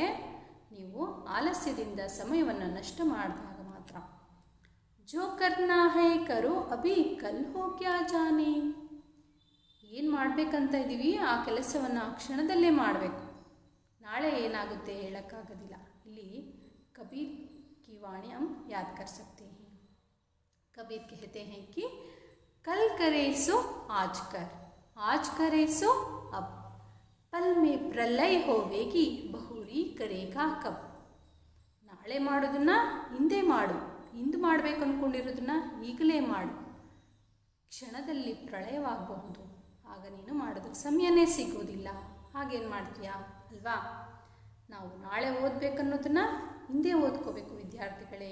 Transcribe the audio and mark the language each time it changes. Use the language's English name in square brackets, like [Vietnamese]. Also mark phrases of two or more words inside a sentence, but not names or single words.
[Kannada] ನೀವು ಆಲಸ್ಯದಿಂದ ಸಮಯವನ್ನು ನಷ್ಟ ಮಾಡಿದಾಗ ಮಾತ್ರ. [Hindi] जो करना है करो अभी कल हो क्या जाने. ಏನು ಮಾಡಬೇಕಂತ ಇದ್ದೀವಿ ಆ ಕೆಲಸವನ್ನು ಆ ಕ್ಷಣದಲ್ಲೇ ಮಾಡಬೇಕು. [Kannada] ನಾಳೆ ಏನಾಗುತ್ತೆ ಹೇಳೋಕ್ಕಾಗೋದಿಲ್ಲ. ಇಲ್ಲಿ [Hindi] ಕಬೀರ್ की वाणी हम याद कर सकते हैं. कबीर कहते हैं कि कल करे सो आज करे सो अब, पल में प्रलय होवेगी बहुरी करेगा कब. [Kannada] ನಾಳೆ ಮಾಡೋದನ್ನ ಹಿಂದೆ ಮಾಡು, ಇಂದು ಮಾಡಬೇಕು ಅಂದ್ಕೊಂಡಿರೋದನ್ನ ಈಗಲೇ ಮಾಡು. ಕ್ಷಣದಲ್ಲಿ ಪ್ರಳಯವಾಗಬಹುದು, ಆಗ ನೀನು ಮಾಡೋದಕ್ಕೆ ಸಮಯನೇ ಸಿಗೋದಿಲ್ಲ. ಹಾಗೇನು ಮಾಡ್ತೀಯಾ ಅಲ್ವಾ? ನಾವು ನಾಳೆ ಓದಬೇಕನ್ನೋದನ್ನು ಹಿಂದೆ ಓದ್ಕೋಬೇಕು ವಿದ್ಯಾರ್ಥಿಗಳೇ.